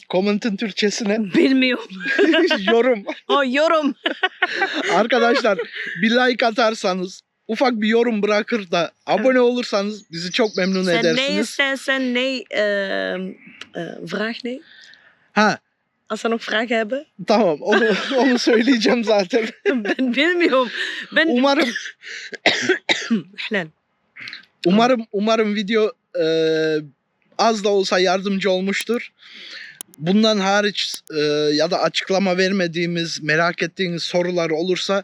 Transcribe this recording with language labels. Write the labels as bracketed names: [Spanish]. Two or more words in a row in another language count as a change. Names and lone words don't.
[Turkish] Koment'in Türkçesi ne? Bilmiyorum. Yorum. Yorum. Arkadaşlar bir like atarsanız, ufak bir yorum bırakır da abone olursanız bizi çok memnun Sen ne edersiniz. istersen ne vraag ne? Ha [Dutch] Als ze nog vragen hebben. [Turkish] tamam onu söyleyeceğim zaten. Ben bilmiyorum. Ben Umarım umarım video az da olsa yardımcı olmuştur. Bundan hariç ya da açıklama vermediğimiz, merak ettiğiniz sorular olursa